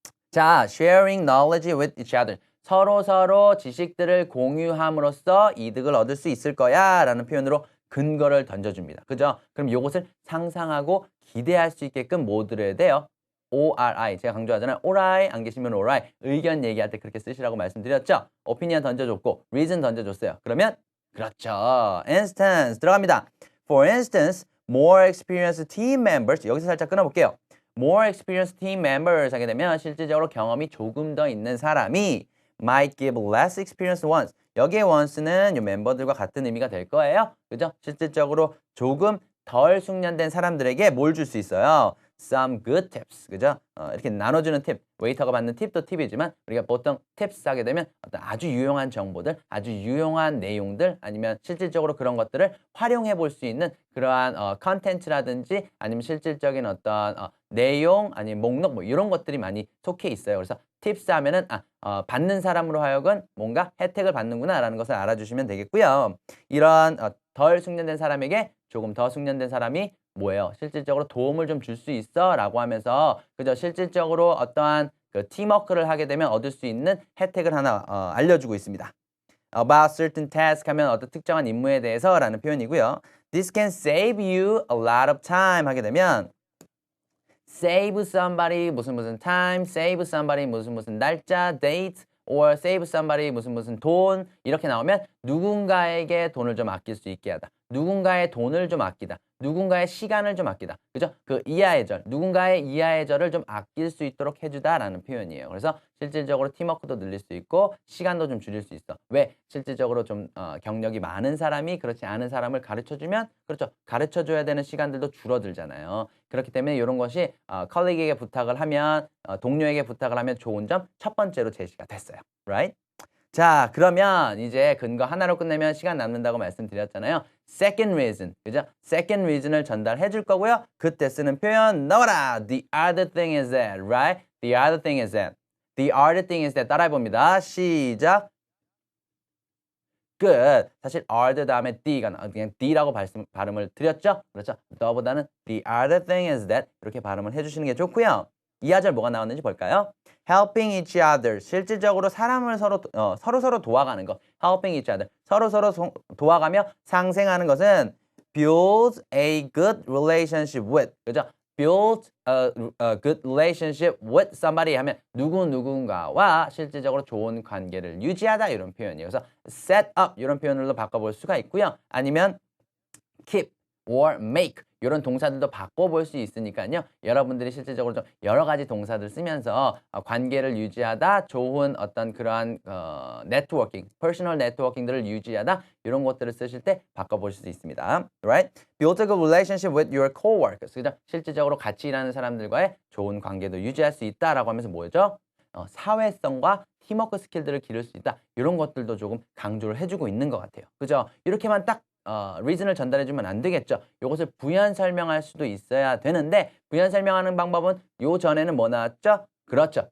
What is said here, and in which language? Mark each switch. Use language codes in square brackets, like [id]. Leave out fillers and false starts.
[ko] 자, [en] sharing knowledge with each other [ko] 서로 지식들을 공유함으로써 이득을 얻을 수 있을 거야 라는 표현으로 근거를 던져줍니다. 그죠? 그럼 이것을 상상하고 기대할 수 있게끔 뭐 들어야 돼요? ORI. 제가 강조하잖아요. ORI 안 계시면 ORI. 의견 얘기할 때 그렇게 쓰시라고 말씀드렸죠? opinion 던져줬고 reason 던져줬어요. 그러면 그렇죠. instance 들어갑니다. [en] For instance, more experienced team members. [ko] 여기서 살짝 끊어볼게요. [en] more experienced team members 하게 되면 [ko] 실질적으로 경험이 조금 더 있는 사람이 [en] might give less experienced ones. [ko] 여기에 once는 이 멤버들과 같은 의미가 될 거예요. 그죠? 실질적으로 조금 덜 숙련된 사람들에게 뭘 줄 수 있어요? [en] Some good tips. [ko] 그죠? 이렇게 나눠주는 팁. 웨이터가 받는 팁도 팁이지만 우리가 보통 tips 하게 되면 어떤 아주 유용한 정보들, 아주 유용한 내용들 아니면 실질적으로 그런 것들을 활용해 볼 수 있는 그러한 컨텐츠라든지 아니면 실질적인 어떤 내용 아니면 목록 뭐 이런 것들이 많이 속해 있어요. 그래서 팁스 하면은 받는 사람으로 하여금 뭔가 혜택을 받는구나 라는 것을 알아주시면 되겠고요. 이런 덜 숙련된 사람에게 조금 더 숙련된 사람이 뭐예요? 실질적으로 도움을 좀 줄 수 있어 라고 하면서 그죠? 실질적으로 어떠한 그 팀워크를 하게 되면 얻을 수 있는 혜택을 하나 알려주고 있습니다. [en] About certain task [ko] 하면 어떤 특정한 임무에 대해서 라는 표현이고요. [en] This can save you a lot of time [ko] 하게 되면 save somebody 무슨 time, save somebody 무슨 날짜, date, or save somebody 무슨 돈 이렇게 나오면 누군가에게 돈을 좀 아낄 수 있게 하다. 누군가의 돈을 좀 아끼다. 누군가의 시간을 좀 아끼다. 그죠? 그 이하의 절, 누군가의 이하의 절을 좀 아낄 수 있도록 해주다라는 표현이에요. 그래서 실질적으로 팀워크도 늘릴 수 있고 시간도 좀 줄일 수 있어. 왜? 실질적으로 좀 경력이 많은 사람이 그렇지 않은 사람을 가르쳐주면 그렇죠. 가르쳐줘야 되는 시간들도 줄어들잖아요. 그렇기 때문에 이런 것이 컬리그에게 부탁을 하면 동료에게 부탁을 하면 좋은 점 첫 번째로 제시가 됐어요. [en] Right? [ko] 자, 그러면 이제 근거 하나로 끝내면 시간 남는다고 말씀드렸잖아요. [en] Second reason, [ko] 그죠? Second reason을 전달해 줄 거고요. 그때 쓰는 표현 나와라. [en] The other thing is that, right? The other thing is that. The other thing is that [ko] 따라해 봅니다. 시작. 끝. 사실 other 다음에 D가 그냥 D라고 발음을 드렸죠? 그렇죠? 더보다는 [en] the other thing is that [ko] 이렇게 발음을 해주시는 게 좋고요. 이하절 뭐가 나왔는지 볼까요? [en] helping each other. [ko] 실질적으로 사람을 서로 도와가는 거. [en] helping each other. [ko] 서로 도와가며 상생하는 것은 [en] build a good relationship with. [ko] 그죠? [en] build a good relationship with somebody [ko] 하면 누군가와 실질적으로 좋은 관계를 유지하다 이런 표현이에요. 그래서 set up 이런 표현으로 바꿔볼 수가 있고요. 아니면 keep or make 이런 동사들도 바꿔볼 수 있으니까요. 여러분들이 실질적으로 좀 여러 가지 동사들 쓰면서 관계를 유지하다, 좋은 어떤 그러한 네트워킹, 퍼스널 네트워킹들을 유지하다 이런 것들을 쓰실 때 바꿔보실 수 있습니다. [en] Right? Build a good relationship with your coworkers. [ko] 그죠? 실질적으로 같이 일하는 사람들과의 좋은 관계도 유지할 수 있다라고 하면서 뭐죠? 사회성과 팀워크 스킬들을 기를 수 있다. 이런 것들도 조금 강조를 해주고 있는 것 같아요. 그죠? 이렇게만 딱 리즌을 전달해주면 안 되겠죠. 이것을 부연 설명할 수도 있어야 되는데 부연 설명하는 방법은 요 전에는 뭐 나왔죠? 그렇죠.